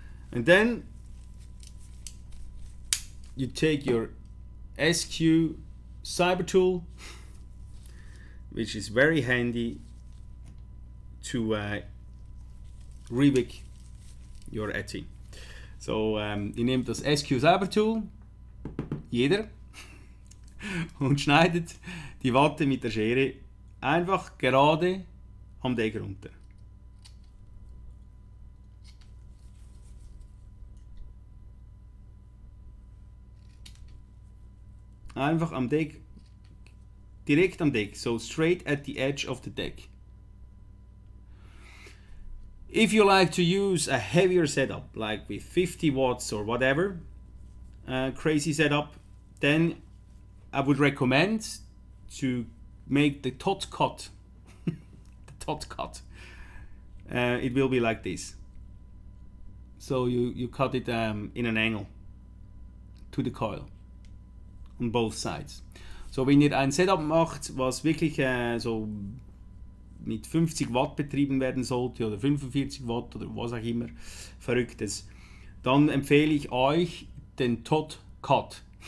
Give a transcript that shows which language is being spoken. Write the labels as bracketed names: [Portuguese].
[English] And then you take your SQ cyber tool, which is very handy to rewick your etching. [German] So, ihr nehmt das SQ cyber tool, jeder, und schneidet die Watte mit der Schere einfach gerade am Deck runter. Einfach am Deck, direkt am Deck, [English] so straight at the edge of the deck. If you like to use a heavier setup, like with 50 watts or whatever, crazy setup, then I would recommend to make the tot cut. The tot cut. It will be like this. So you cut it in an angle to the coil on both sides. [German] So wenn ihr ein Setup macht, was wirklich so mit 50 Watt betrieben werden sollte oder 45 Watt oder was auch immer Verrücktes, dann empfehle ich euch den tot cut.